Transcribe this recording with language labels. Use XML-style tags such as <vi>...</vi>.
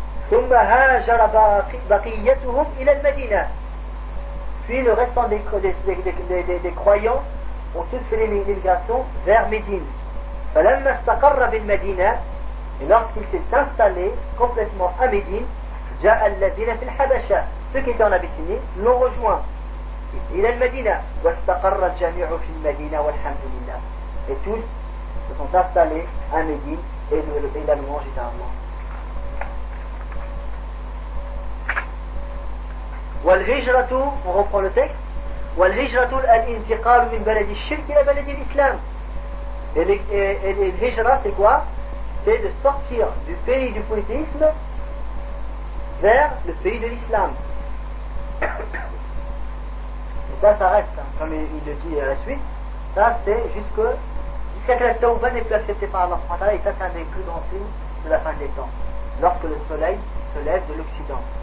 <ar>ثم هاجر بقيتهم الى المدينه.</ar> <fr>Puis le restant des croyants ont tous fait l'immigration vers Médine.</fr> <ar>فلما استقر بالمدينه,</ar> <fr>et lorsqu'il s'est installé complètement à Médine,</fr> <ar>جاء الذين في الحبشه,</ar> <fr>ceux qui étaient en Abyssinie l'ont rejoint,</fr> <ar>الى المدينه, واستقر الجميع في المدينه والحمد لله,</ar> <fr>et tous se sont installés à Médine et le pays a louange à Allah.</fr> <ar>والهجرة,</ar> <fr>on reprend le texte,</fr> <ar>والهجرة الانتقال من بلد الشرك إلى بلد الإسلام.</ar> <fr>الهجرة c'est quoi? C'est de sortir du pays du polythéisme vers le pays de l'islam. Et ça reste, hein, comme il le dit à la suite, ça c'est jusqu'à que la Tawba n'est plus acceptée par Allah, et ça c'est un des plus grands signes de la fin des temps, lorsque le soleil se lève de l'Occident.</fr>